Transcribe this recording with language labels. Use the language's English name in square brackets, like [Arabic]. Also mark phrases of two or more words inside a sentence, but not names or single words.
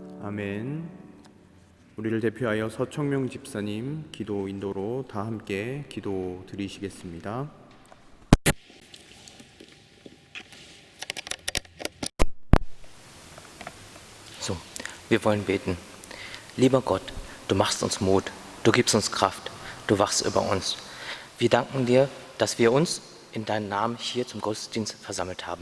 [Korean] 아멘. 우리를 대표하여 서청명 집사님 기도 인도로 다 함께 기도 드리시겠습니다. [German] So, wir wollen beten. Lieber Gott, du machst uns Mut, du gibst uns Kraft, du wachst über uns. Wir danken dir, dass wir uns in deinem Namen hier zum Gottesdienst versammelt haben.